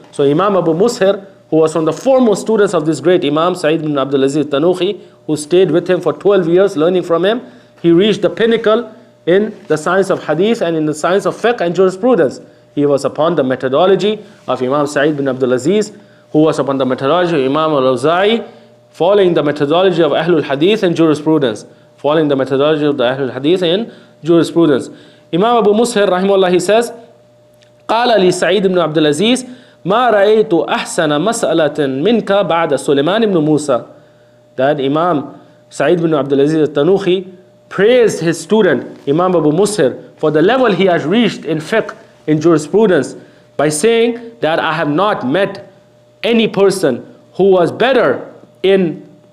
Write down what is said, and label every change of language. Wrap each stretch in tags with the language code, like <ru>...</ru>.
<en>So Imam Abu Mushir, who was from the foremost students of this great Imam Sa'id ibn Abdul Aziz al-Tanuhi, who stayed with him for 12 years learning from him, he reached the pinnacle in the science of hadith and in the science of fiqh and jurisprudence. He was upon the methodology of Imam Sa'id bin Abdul Aziz, who was upon the methodology of Imam al-Awza'i, following the methodology of Ahlul-Hadith and jurisprudence. Following the methodology of the Ahlul-Hadith and jurisprudence.</en> <ar>Imam Abu Mushir, rahimahullah,</ar> <en>he says,</en> <ar>قال لي سعيد بن عبد العزيز ما رأيت أحسن مسألة منك بعد سليمان بن موسى.</ar> <en>That Imam Sa'id bin Abdul Aziz al-Tanuhi praised his student, Imam Abu Mushir, for the level he has reached in fiqh, in jurisprudence, by saying that I have not met any person who was better in</en>